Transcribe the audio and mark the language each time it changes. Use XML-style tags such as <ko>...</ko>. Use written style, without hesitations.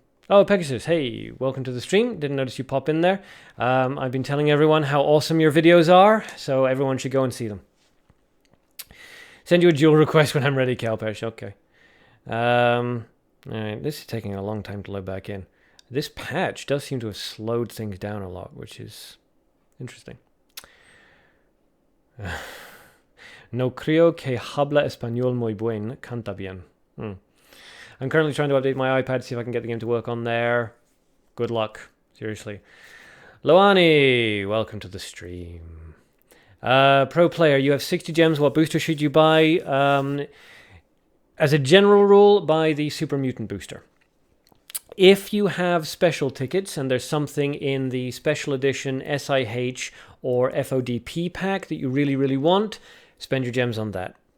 <en>Oh, Pegasus, hey, welcome to the stream. Didn't notice you pop in there. I've been telling everyone how awesome your videos are, so everyone should go and see them. Send you a dual request when I'm ready, Calpesh. Okay. All right, this is taking a long time to load back in. This patch does seem to have slowed things down a lot, which is interesting.</en> <es>No creo que habla español muy buen, canta bien.</es> <en>I'm currently trying to update my iPad to see if I can get the game to work on there. Good luck, seriously. Loani, welcome to the stream. Pro player, you have 60 gems. What booster should you buy? As a general rule, buy the Super Mutant booster. If you have special tickets and there's something in the special edition SIH or FODP pack that you really, really want, spend your gems on that.</en>